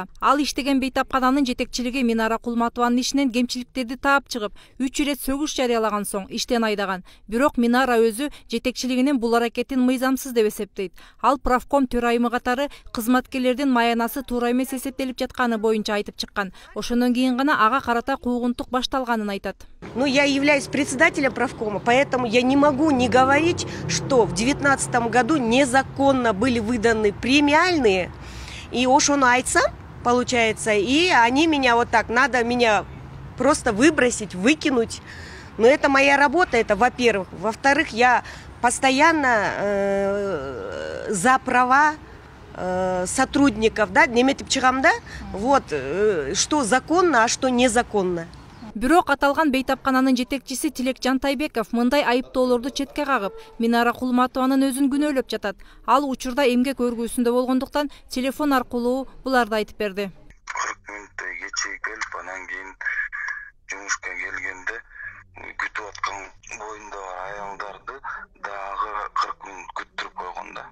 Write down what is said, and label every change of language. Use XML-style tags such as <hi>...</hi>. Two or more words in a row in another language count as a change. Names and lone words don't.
<ky>Ал иштеген бейтапкананын жетекчилиги Минара Кулматованын ишинен кемчиликтерди таап чыгып, 3 ирет сөгүш жарыялаган соң иштен айдаган. Бирок Минара өзү жетекчилигинин бул аракетин мыйзамсыз деп эсептейт. Ал правком төрайымы катары кызматкерлердин маянасы туура эмес эсептелип жатканы боюнча айтып чыккан. Ошондон кийин гана ага карата куугунтук башталганын айтат.</ky> <ru>Ну, я являюсь председателем правкома, поэтому я не могу не говорить, что в 2019 году незаконно были выданы премиальные, и</ru> <ky>ошону айтсам,</ky> <ru>получается, и они меня вот так, надо меня просто выбросить, выкинуть. Но это моя работа, это во-первых. Во-вторых, я постоянно за права сотрудников,</ru> <ky>да, неметип чыгам, да,</ky> <ru>вот, что законно, а что незаконно.</ru> <ky>Бирок аталган бейтапкананын жетекчиси Тилек Жантайбеков мындай айыптоолорду четке кагып, Минара Кулматованын өзүн күнөөлөп жатат. Ал учурда эмгек өргүүсүндө болгондуктан телефон аркылуу буларды айтып берди. 40 мүнөттөй кечигип келип, анан кийин жумушка келгенде күтүп аткан боюнда бар аялдарды дагы 40 мүнөт күттүрүп койгон да.</ky>